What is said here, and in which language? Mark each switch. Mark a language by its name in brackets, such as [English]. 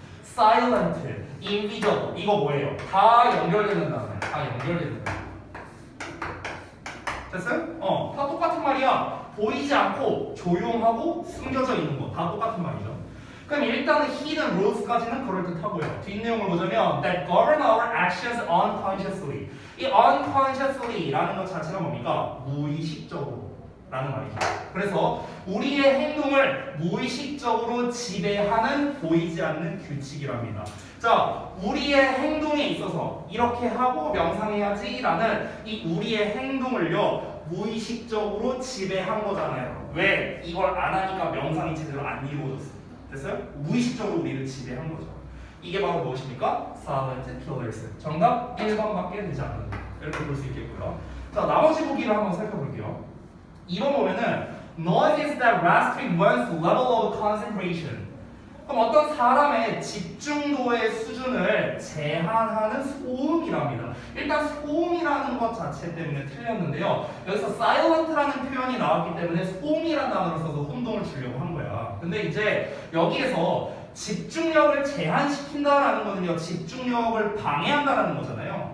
[Korean] silent, invisible 이거 뭐예요? 다 연결되는 단어야. 다 연결되는 단어. 됐어요? 다 똑같은 말이야. 보이지 않고 조용하고 숨겨져 있는 거 다 똑같은 말이죠. 그럼 일단은 hidden rules까지는 그럴듯하고요. 뒷내용을 보자면 [English] that govern our actions unconsciously. [Korean] 이 unconsciously라는 것 자체가 뭡니까? 무의식적으로 라는 말이죠. 그래서 우리의 행동을 무의식적으로 지배하는 보이지 않는 규칙이랍니다. 자, 우리의 행동에 있어서 이렇게 하고 명상해야지 라는 이 우리의 행동을요, 무의식적으로 지배한 거잖아요. 왜? 이걸 안 하니까 명상이 제대로 안 이루어졌어요. 됐어요? 무의식적으로 우리를 지배한 거죠. 이게 바로 무엇입니까? silent killers. 정답 1번밖에 되지 않는다. 이렇게 볼 수 있겠고요. 자, 나머지 보기를 한번 살펴볼게요. 2번 보면은 [English] noise is that restricts one's level of concentration. [Korean] 그럼 어떤 사람의 집중도의 수준을 제한하는 소음이랍니다. 일단 소음이라는 것 자체 때문에 틀렸는데요. 여기서 silent라는 표현이 나왔기 때문에 소음이라는 단어를 써서 혼동을 주려고 한 거야. 근데 이제 여기에서 집중력을 제한시킨다라는 거는요, 집중력을 방해한다라는 거잖아요.